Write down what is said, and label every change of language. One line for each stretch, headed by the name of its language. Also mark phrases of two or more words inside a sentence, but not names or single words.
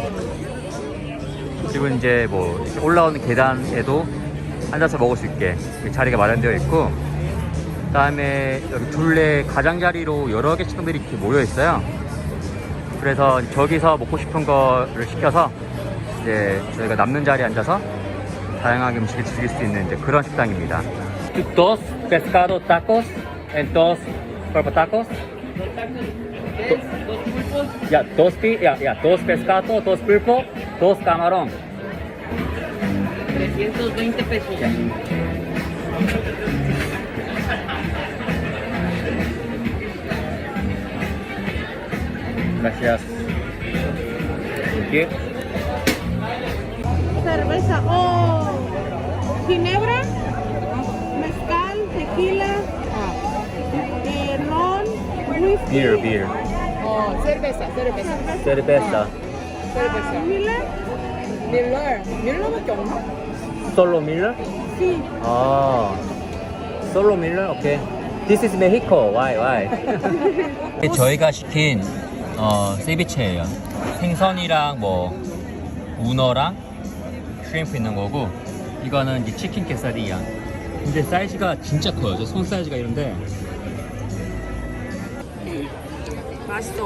Korean: 그리고 이제 뭐 이렇게 올라오는 계단에도 앉아서 먹을 수 있게 자리가 마련되어 있고, 그 다음에 여기 둘레 가장자리로 여러 개 식당들이 이렇게 모여 있어요. 그래서 저기서 먹고 싶은 거를 시켜서 이제 저희가 남는 자리에 앉아서 다양하게 음식을 즐길 수 있는 이제 그런 식당입니다.
Spanish: Dos pescado tacos and dos pulpo tacos. Dos pescado, dos pulpo, dos camarón. 320 pesos. Gracias.
English: Thank you.
Spanish: Cerveza. Oh, ginebra, mezcal, tequila, ron, whisky.
English: Beer.
Spanish: cerveza. Cerveza. Miller.
Korean: 밀러밖에 없나?
Spanish: Solo Miller? Sí.
English: 아,
Spanish: Solo Miller?
English: 오케이. This is Mexico. Why?
Korean: 저희가 시킨 세비체예요. 생선이랑 뭐 문어랑 슈림프 있는 거고, 이거는 이제 치킨 quesadilla. 근데 사이즈가 진짜 커요. 저 손 사이즈가 이런데. 맛있어.